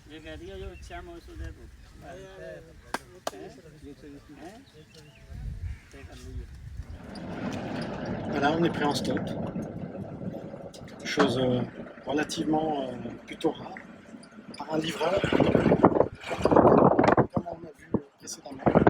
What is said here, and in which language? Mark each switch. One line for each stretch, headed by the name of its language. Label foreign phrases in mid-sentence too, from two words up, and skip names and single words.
Hindi: कह दिया जो अच्छा मैं उसको दे दूँ
French: Voilà, on est prêt en stop. Chose relativement plutôt rare. Par un livreur, comme on a vu précédemment.